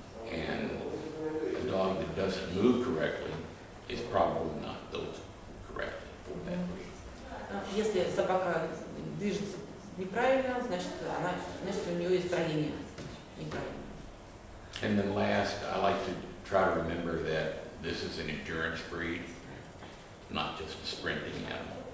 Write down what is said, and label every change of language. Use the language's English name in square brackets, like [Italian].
[English] And a dog that doesn't move correctly is probably not built correctly for that reason. [Russian] Если собака движется неправильно, значит у нее и строение неправильно. [English] And then last, I like to try to remember that this is an endurance breed, not just a sprinting animal.